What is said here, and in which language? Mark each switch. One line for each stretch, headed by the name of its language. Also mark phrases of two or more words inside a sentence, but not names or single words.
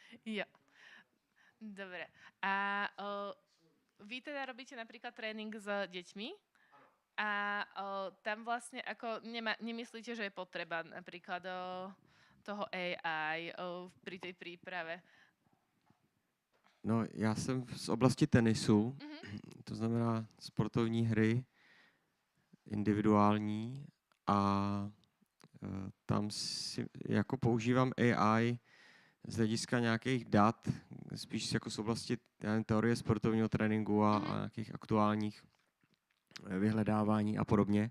Slovak: Jo, dobre. A vy teda robíte napríklad tréning s deťmi a tam vlastne ako nemyslíte, že je potreba napríklad toho AI pri tej príprave?
Czech: No, já jsem z oblasti tenisu, Mhm. to znamená sportovní hry, individuální a tam si jako používám AI z hlediska nějakých dat, spíš jako z oblasti teorie sportovního tréninku a nějakých aktuálních vyhledávání a podobně.